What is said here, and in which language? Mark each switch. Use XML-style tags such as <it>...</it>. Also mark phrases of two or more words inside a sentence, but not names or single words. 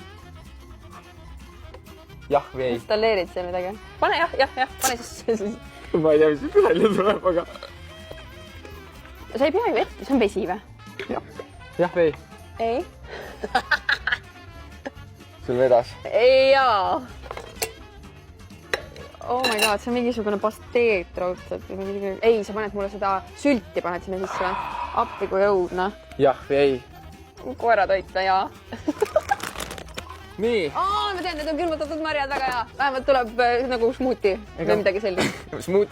<et>Jah või ei? Installeerid see midagi? Pane jah. Pane sisse. Ma ei tea, mis välja tuleb, aga... Sa ei pea ju ette, see on vesi või? Jah. Jah või ei? Ei. Sul vedas. Jaa.</et> <en>Oh my god,</en> <et>see on mingisugune pasteet raudselt. Ei, sa paned mulle seda sülti paned sinna sisse või? Appi kui õudna. Jah või ei? Koeratoita, jaa. Nii. Ma tean, need on külmutatud marjad, väga hea. Vähemalt tuleb nagu smuuti või midagi sellist.</et>